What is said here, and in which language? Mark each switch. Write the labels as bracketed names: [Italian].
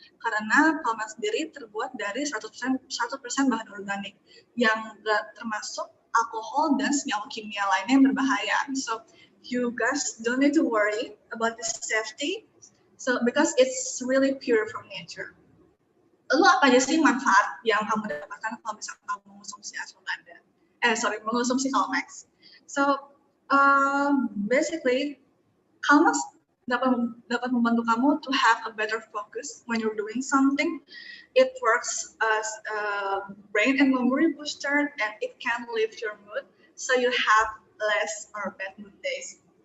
[Indonesian] Karena Kalmax sendiri terbuat dari 100% bahan organik yang nggak termasuk alkohol dan senyawa kimia lainnya yang berbahaya. [English] So you guys don't need to worry about the safety, so because it's really pure from nature. [Indonesian] Lalu apa aja sih manfaat yang kamu dapatkan kalau misalkan kamu mengonsumsi ashwagandha? Mengonsumsi Kalmax. [English] So basically, Kalmax [Indonesian] dapat membantu kamu [English] to have a better focus when you're doing something. It works as a brain and memory booster, and it can lift your mood, so you have less or bad mood days.